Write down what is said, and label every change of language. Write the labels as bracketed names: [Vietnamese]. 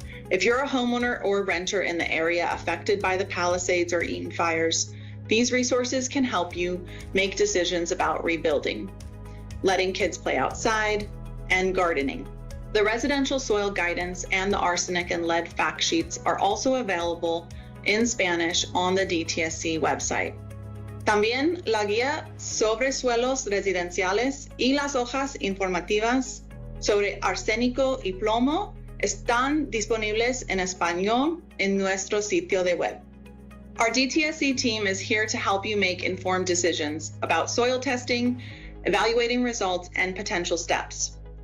[English] If you're a homeowner or renter in the area affected by the Palisades or Eaton fires, these resources can help you make decisions about rebuilding, letting kids play outside, and gardening. The residential soil guidance and the arsenic and lead fact sheets are also available in Spanish on the DTSC website. [Spanish] También la guía sobre suelos residenciales y las hojas informativas sobre arsénico y plomo están disponibles en español en nuestro sitio de web. [English] Our DTSC team is here to help you make informed decisions about soil testing, evaluating results, and potential steps.